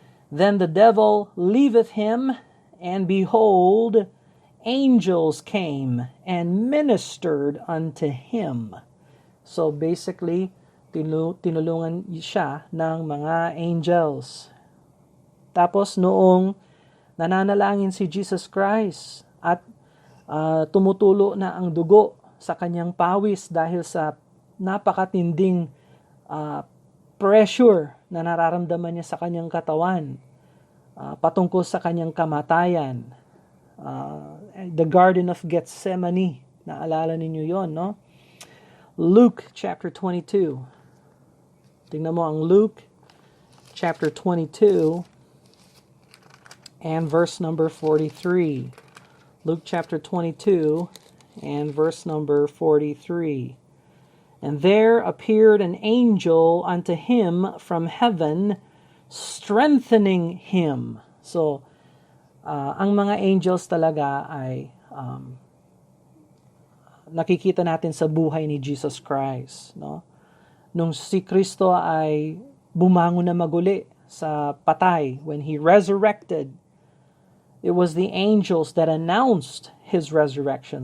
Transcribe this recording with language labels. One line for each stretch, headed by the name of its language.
English: Then the devil leaveth him, and behold, angels came and ministered unto him. So basically,
Filipino: tinulungan siya ng mga angels. Tapos noong nananalangin si Jesus Christ at tumutulo na ang dugo sa kanyang pawis dahil sa napakatinding pressure na nararamdaman niya sa kanyang katawan patungkol sa kanyang kamatayan. The Garden of Gethsemane, naalala ninyo yon, no?
English: Luke chapter 22.
Filipino: Tingnan mo ang
English: Luke chapter 22 and verse number 43. Luke chapter 22 and verse number 43. And there appeared an angel unto him from heaven, strengthening him. So,
Filipino: Ang mga angels talaga ay nakikita natin sa buhay ni Jesus Christ, no? Nung si Kristo ay bumangon na maguli sa patay,
English: when He resurrected, it was the angels that announced His resurrection.